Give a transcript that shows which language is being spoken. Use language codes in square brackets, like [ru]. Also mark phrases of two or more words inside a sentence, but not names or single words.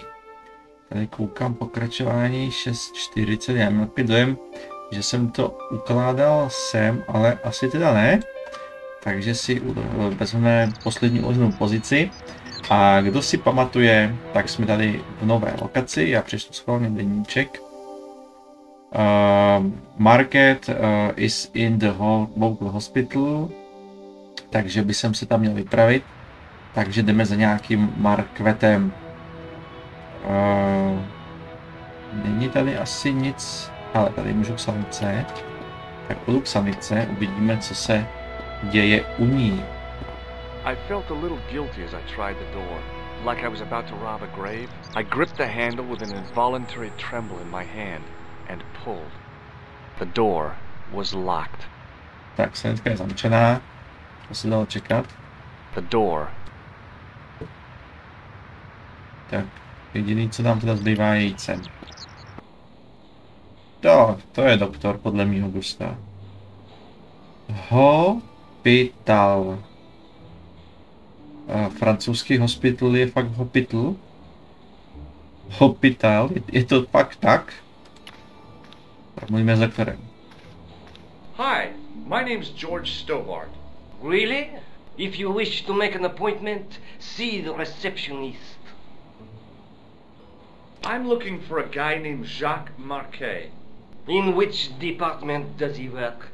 [cs] Tady koukám pokračování 6.40, já mám opět dojem, že jsem to ukládal sem, ale asi teda ne. Takže si vezmeme poslední uloženou pozici. A kdo si pamatuje, tak jsme tady v nové lokaci, já přečtu schválně deníček. [en] Market is in the local hospital, [cs] takže by jsem se tam měl vypravit, takže jdeme za nějakým markvetem. Není tady asi nic, ale tady můžu k sanice, tak půjdu k sanice, uvidíme, co se děje u ní. [en] I felt a little guilty as I tried the door, like I was about to rob a grave. I gripped the handle with an involuntary tremble in my hand and pulled. The door was locked. [cs] Tak, sanitka je zamčená. To se dalo čekat. [en] The door. [cs] Tak, jediný, co nám teda zbývá, je jít sem. To je doktor, podle mýho gusta. Hospital. Francouzský hospital je fakt hospital. Hospital, je to fakt tak? Tak mluvíme s doktorem. [en] Hi, my name's George Stobart. Really? If you wish to make an appointment, see the receptionist. I'm looking for a guy named Jacques Marquet. In which department does he work?